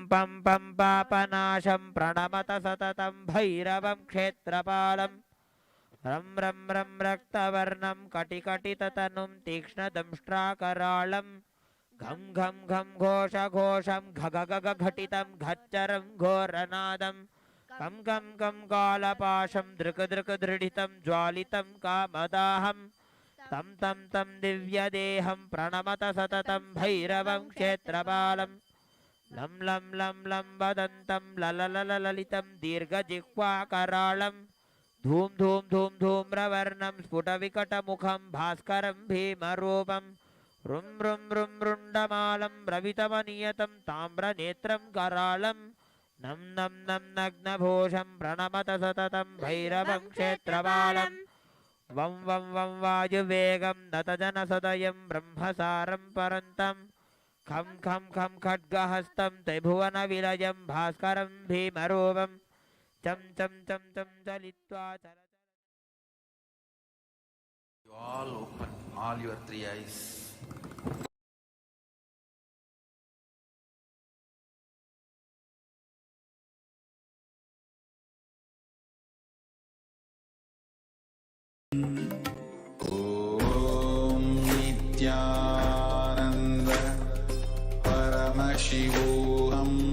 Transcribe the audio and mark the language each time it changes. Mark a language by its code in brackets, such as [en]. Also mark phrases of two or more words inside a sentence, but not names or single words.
[sa] पापनाशं प्रणमत सततं भैरवं क्षेत्रपालं रं रक्तवर्णं कटिकटिततनुं तीक्ष्णदंष्ट्राकराळं घं घोषघोषं घघघघटितं घच्चरं घोरनादं कं कालपाशं दृक्दृक्दृढितं ज्वालितं कामदाहं तं दिव्यदेहं प्रणमत सततं भैरवं क्षेत्रपालं లం లం లం లం వదంతం లలలలలితం దీర్ఘజిహ్వాకరాళం ధూమ్ ధూమ్ ధూమ్ ధూమ్రవర్ణం స్ఫుటవికటముఖం భాస్కరం భీమరూపం రుం రుం రుం రుండమాలం రవితమనియతం తామ్రనేత్రం కరాళం నం నం నం నగ్నభూషం ప్రణమత సతతం భైరవం క్షేత్రపాలం వం వం వం వాయువేగం నతజనసదయం బ్రహ్మసారం పరంతం ఖం ఖం ఖం ఖడ్గహస్తం త్రిభువన విలయం భాస్కరం భీమరూపం చం చం చం చం చలిత్వా చల [en] You all open all your three eyes. [sa] Om Nithyananda Paramashivoham.